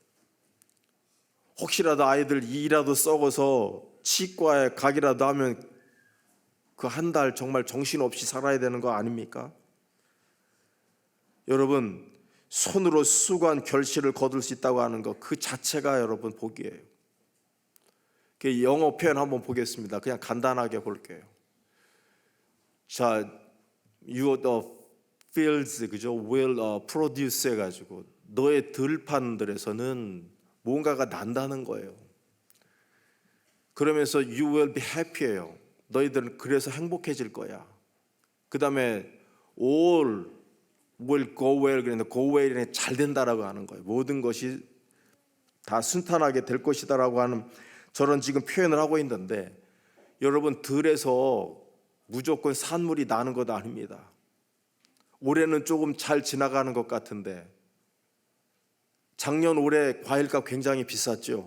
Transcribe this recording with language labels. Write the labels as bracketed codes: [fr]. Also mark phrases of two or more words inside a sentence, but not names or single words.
[ko] 혹시라도 아이들 이라도 썩어서 치과에 가기라도 하면 그 한 달 정말 정신없이 살아야 되는 거 아닙니까? 여러분, 손으로 수고한 결실을 거둘 수 있다고 하는 것, 그 자체가 여러분 복이에요. 그 영어 표현 한번 보겠습니다. 그냥 간단하게 볼게요. 자, [en] you the fields, 그죠? will produce [ko] 해가지고 너의 들판들에서는 뭔가가 난다는 거예요. [en] 그러면서 you will be happy예요. [ko] 너희들은 그래서 행복해질 거야. 그 다음에 [en] all will go well, [ko] 그런데 [en] go well [ko] 이 잘 된다라고 하는 거예요. 모든 것이 다 순탄하게 될 것이다라고 하는 저런 지금 표현을 하고 있는데, 여러분, 들에서 무조건 산물이 나는 것 아닙니다. 올해는 조금 잘 지나가는 것 같은데 작년 올해 과일값 굉장히 비쌌죠.